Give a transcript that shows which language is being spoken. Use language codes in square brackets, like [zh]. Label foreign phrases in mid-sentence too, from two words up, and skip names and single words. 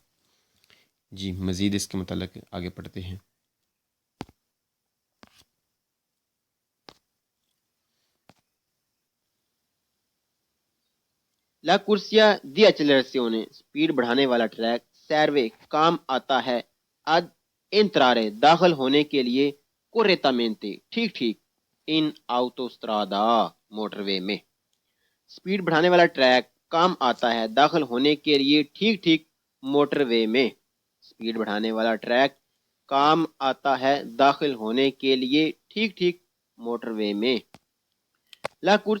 [ur] جی مزید اس کے متعلق آگے پڑھتے ہیں۔ [it] la corsia di accelerazione, [ur] سپیڈ بڑھانے والا ٹریک، سیروے کام آتا ہے [it] ad entrare، [ur] داخل ہونے کے لیے، correttamente، ٹھیک ٹھیک، [it] in autostrada، [ur] موٹر وے میں۔ سپیڈ بڑھانے والا ٹریک کام آتا ہے داخل ہونے کے لیے ٹھیک ٹھیک موٹر وے میں۔ سپیڈ بڑھانے والا ٹریک کام آتا ہے داخل ہونے کے لیے ٹھیک ٹھیک موٹر وے میں۔ [it] la corsia